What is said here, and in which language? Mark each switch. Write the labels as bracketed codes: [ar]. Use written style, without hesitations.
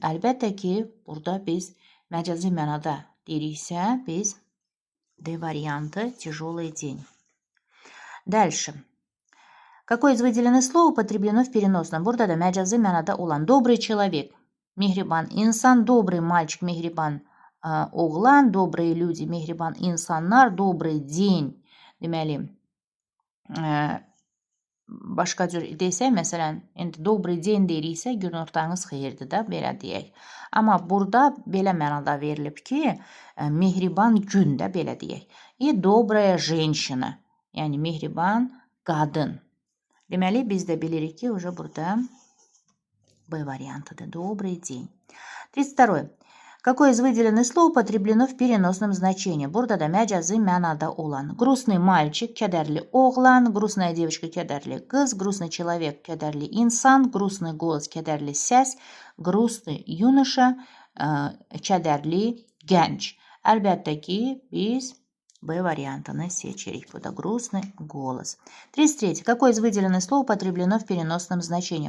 [az] Əlbəttə ki, burada biz məcazi mənada deyiriksə, biz D variantı [ru] тяжелый день. Дальше. Какое из выделенных слов употреблено в переносном? [az] Burada da məcazi mənada olan [ru] добрый человек, [az] mehriban insan, [ru] добрый мальчик, [az] mehriban oğlan, [ru] добрые люди, [az] mehriban insanlar, [ru] добрый день. [az] Deməli, başqa cür desək, məsələn, indi [ru] добрый день [az] deyiriksə, gün ortanız xeyirdir da, belə deyək. Amma burada belə mənada verilib ki, mehriban gün də belə deyək. [ru] И добрая женщина, [az] yəni mehriban qadın. Deməli, biz də bilirik ki, burada B variantıdır. [ru] Добрый день. 32. Какое из выделенных слов употреблено в переносном значении? [az] Burada da məcazi mənada olan. [ru] Грустный мальчик, [az] kədərli oğlan, [ru] грустная девочка, [az] kədərli qız, [ru] грустный человек, [az] kədərli insan, [ru] грустный голос, [az] kədərli səs, [ru] грустный юноша, [az] kədərli gənc. Əlbəttə ki, biz B variantını seçirik. Bu da [ru] грустный голос. 33. Какое из выделенных слов употреблено в переносном значении?